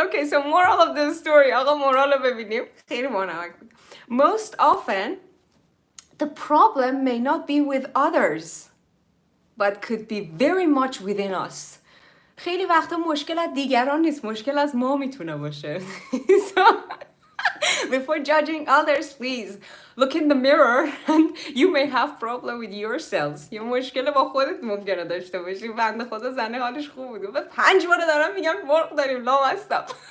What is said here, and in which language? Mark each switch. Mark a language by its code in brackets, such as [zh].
[en] Okay, so moral of the story. [fa] آقا مورال رو ببینیم. خیلی مانمک بود. [en] Most often, the problem may not be with others, but could be very much within us. [fa] خیلی وقتا مشکل از دیگران نیست، مشکل از ما میتونه باشه. [en] So, before judging others, please look in the mirror and you may have problem with yourselves. [fa] یه مشکل با خودت ممکنه داشته باشی. بنده خدا زنه حالش خوب بود. و 5 بار دارم میگم مرغ داریم، لامصب.